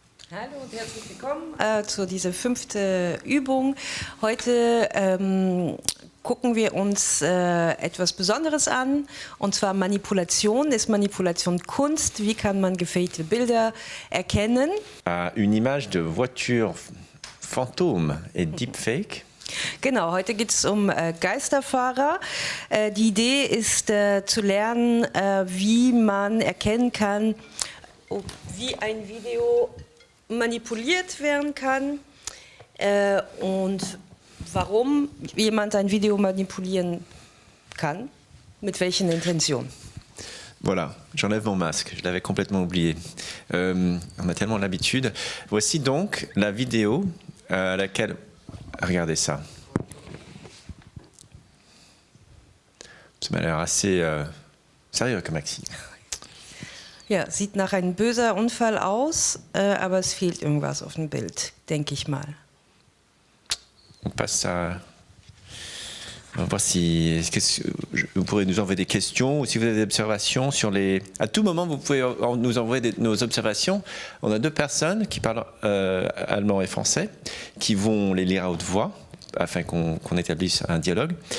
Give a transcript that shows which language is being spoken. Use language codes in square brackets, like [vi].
[de] Hallo und herzlich willkommen zu dieser 5. Übung. Heute gucken wir uns etwas Besonderes an, und zwar Manipulation. Ist Manipulation Kunst? Wie kann man gefakte Bilder erkennen? [fr] Une image de voiture fantôme et deepfake. [de] Genau, heute geht es um Geisterfahrer. Die Idee ist zu lernen, wie man erkennen kann, wie ein Video manipuliert werden kann und warum jemand ein Video manipulieren kann, mit welchen Intentionen. [fr] Voilà, j'enlève mon masque, je l'avais complètement oublié. On a tellement l'habitude. Voici donc la vidéo à laquelle... Regardez ça. Ça m'a l'air assez sérieux comme Maxi. [de] Ja, sieht nach einem böser Unfall aus, aber es fehlt irgendwas auf dem Bild, denke ich mal. [fr] On passe à... On va voir si vous pourrez nous envoyer des questions ou si vous avez des observations sur les... À tout moment, vous pouvez nous envoyer nos observations. On a 2 personnes qui parlent allemand et français, qui vont les lire à haute voix, afin qu'on établisse un dialogue.